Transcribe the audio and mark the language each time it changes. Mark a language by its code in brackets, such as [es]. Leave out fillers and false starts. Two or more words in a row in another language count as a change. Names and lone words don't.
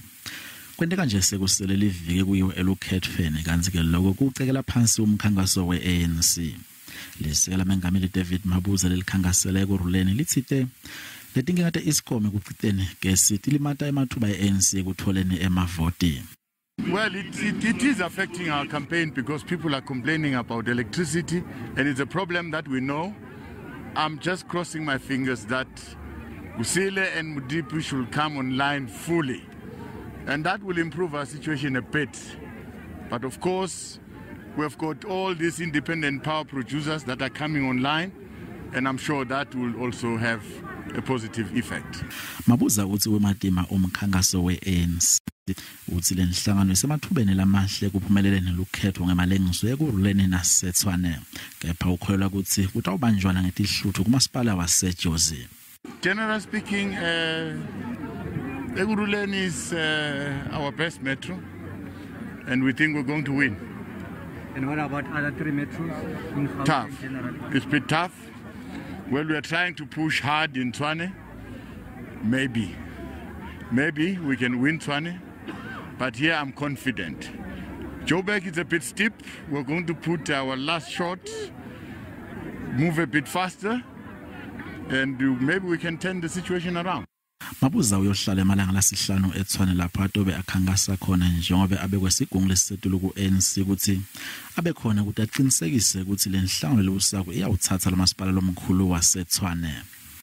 [ss] Kwenteka nje sekusele livike kuyiwe elukhethfeni kanti ke lokho kucekela phansi umkhankaso weANC. Lesekela mengameli David Mabuza lelikhankasele kuruleni lithite letinkinga iScom kucitene gesi tilimata emathuba eANC kutholeni emavoti. [en] Well, it is affecting our campaign because people are complaining about electricity and it's a problem that we know. I'm just crossing my fingers that Kusile and Mudipu should come online fully. And that will improve our situation a bit. But of course, we've got all these independent power producers that are coming online, and I'm sure that will also have a positive effect. [ss] Mabuza uthi wematima umkhankaso weANC uthi lenhlangano isemathubeni lamahle kuphumelele nelukhetho ngemalengiso ekuruleni naseTshwane. Kepha ukholelwa ukuthi kutawubanjwana ngetihluthu kumasipala waseJozi. [en] Generally speaking, Ekuruleni is our best metro, and we think we're going to win. And what about other three metros? Tough. It's a bit tough. Well, we are trying to push hard in Tshwane. Maybe we can win Tshwane, but here I'm confident. Joburg is a bit steep. We're going to put our last shot, move a bit faster, and maybe we can turn the situation around. [ss] Mabuza uyohlala emalanga lasihlanu eTshwane lapho atobe akhankasa khona njengoba abekwesigungu lesetulu kuANC ukuthi abekhona ukuthi aqinisekise ukuthi lenhlangano lelusako iyawuthatha lamasipala lomkhulu waseTshwane.